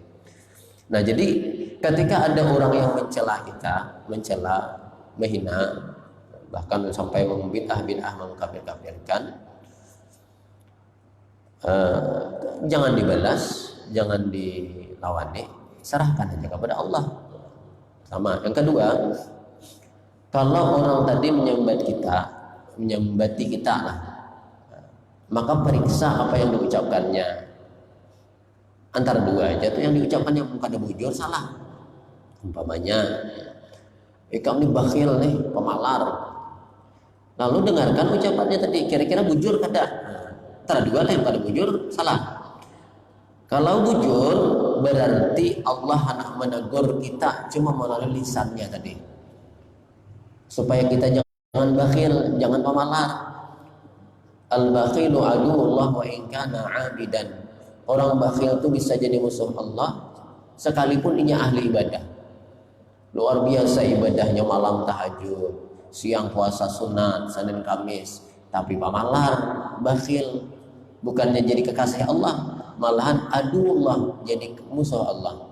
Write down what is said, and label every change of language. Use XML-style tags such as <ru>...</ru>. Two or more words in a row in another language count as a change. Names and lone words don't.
<bjn>Nah, jadi ketika ada orang yang mencela kita, menghina, bahkan sampai membid'ah, mengkafir-kafirkan, jangan dibalas, jangan dilawani, serahkan aja kepada Allah. Sama. Yang kedua, kalau orang tadi menyembati kita lah, maka periksa apa yang diucapkannya. Antara dua aja tuh yang diucapkannya kada bujur salah. Umpamanya, kamu ini bakhil nih, pemalar. Lalu dengarkan ucapannya tadi, kira-kira bujur kada? Antara dua lah yang kada bujur salah. Kalau bujur berarti Allah hendak menegur kita cuma melalui lisannya tadi, supaya kita jangan bakhil, jangan pemalar.</bjn> <ar>البخيل عدو الله وإن كان عابدا.</ar> <bjn>Orang bakhil itu bisa jadi musuh Allah sekalipun dia ahli ibadah. Luar biasa ibadahnya, malam tahajud, siang puasa sunat, Senin Kamis, tapi pemalar, bakhil, bukannya jadi kekasih Allah, malahan aduullah, jadi musuh Allah.</bjn>